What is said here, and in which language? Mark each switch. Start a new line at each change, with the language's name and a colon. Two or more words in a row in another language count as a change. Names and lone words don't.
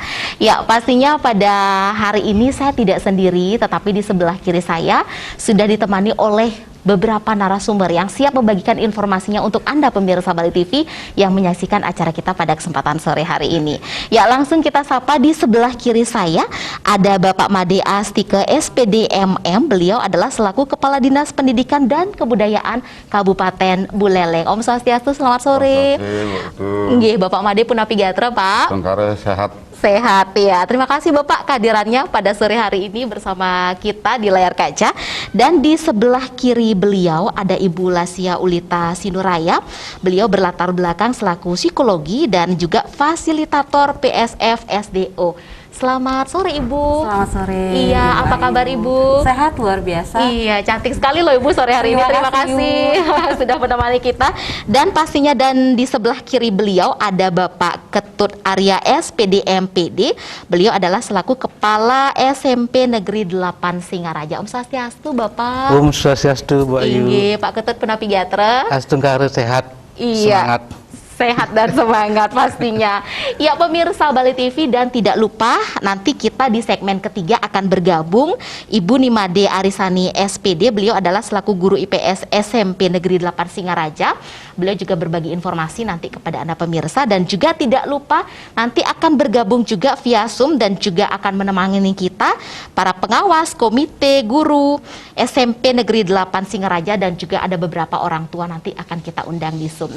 Indonesian: Ya, pastinya pada hari ini saya tidak sendiri, tetapi di sebelah kiri saya sudah ditemani oleh beberapa narasumber yang siap membagikan informasinya untuk Anda pemirsa Bali TV yang menyaksikan acara kita pada kesempatan sore hari ini. Ya, langsung kita sapa. Di sebelah kiri saya ada Bapak Made Astike SPD MM. Beliau adalah selaku Kepala Dinas Pendidikan dan Kebudayaan Kabupaten Buleleng.
Balinese: Om Swastiastu,
Indonesian: selamat sore.
Balinese: Nggih, Bapak Made Punapi Gatra, Pak.
Indonesian: Tengkara sehat. Sehat ya. Terima kasih Bapak kehadirannya pada sore hari ini bersama kita di layar kaca. Dan di sebelah kiri beliau ada Ibu Lasia Ulita Sinuraya. Beliau berlatar belakang selaku psikologi dan juga fasilitator PSF SDO. Selamat sore Ibu. Selamat sore. Iya, apa kabar Ibu? Sehat, luar biasa. Iya, cantik sekali loh Ibu sore hari ini. Terima kasih sudah menemani kita. Dan pastinya di sebelah kiri beliau ada Bapak Ketut Arya SPD MPD. Beliau adalah selaku Kepala SMP Negeri 8 Singaraja.
Balinese: Om Swastiastu Bapak. Om Swastiastu Bu Ayu.
Indonesian: Iya, Pak Ketut
Balinese: Punapi Gatra.
Indonesian: Astungkara sehat. Iya. Semangat. Sehat dan semangat pastinya. Ya pemirsa Bali TV, dan tidak lupa nanti kita di segmen ketiga akan bergabung Ibu Nimade Arisani SPD. Beliau adalah selaku guru IPS SMP Negeri 8 Singaraja. Beliau juga berbagi informasi nanti kepada Anda pemirsa, dan juga tidak lupa nanti akan bergabung juga via Zoom dan juga akan menemani kita para pengawas, komite, guru SMP Negeri 8 Singaraja, dan juga ada beberapa orang tua nanti akan kita undang di Zoom.